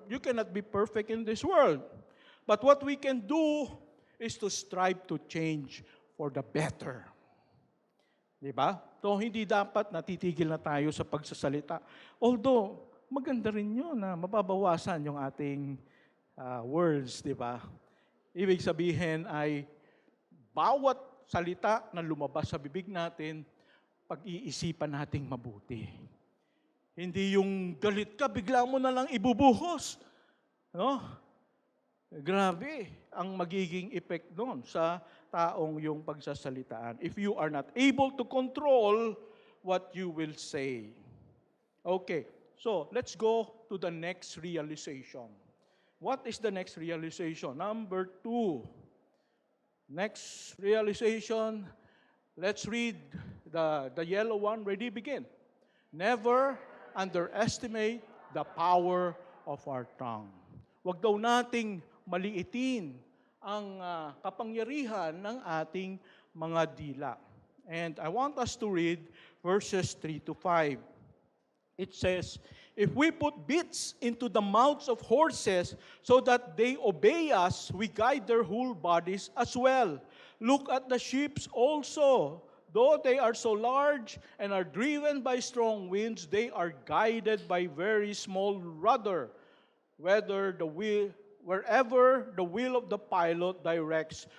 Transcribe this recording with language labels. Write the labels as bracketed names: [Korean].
[English] You cannot be perfect in this world. But what we can do is to strive to change for the better. [Filipino] Diba? So, hindi dapat natitigil na tayo sa pagsasalita. Although, maganda rin yun na mababawasan yung ating words, diba? Ibig sabihin ay bawat salita na lumabas sa bibig natin, pag-iisipan nating mabuti. Hindi yung galit ka, bigla mo na lang ibubuhos. No? Grabe ang magiging effect doon sa taong yung pagsasalitaan. [English] If you are not able to control what you will say. Okay, so let's go to the next realization. What is the next realization? Number 2. Next realization, let's read the yellow one. Ready, begin. Never underestimate the power of our tongue. [Filipino] Huwag daw nating maliitin ang kapangyarihan ng ating mga dila. [English] And I want us to read verses 3 to 5. It says, if we put bits into the mouths of horses so that they obey us, we guide their whole bodies as well. Look at the sheep also. Though they are so large and are driven by strong winds, they are guided by very small rudder, wherever the will of the pilot directs.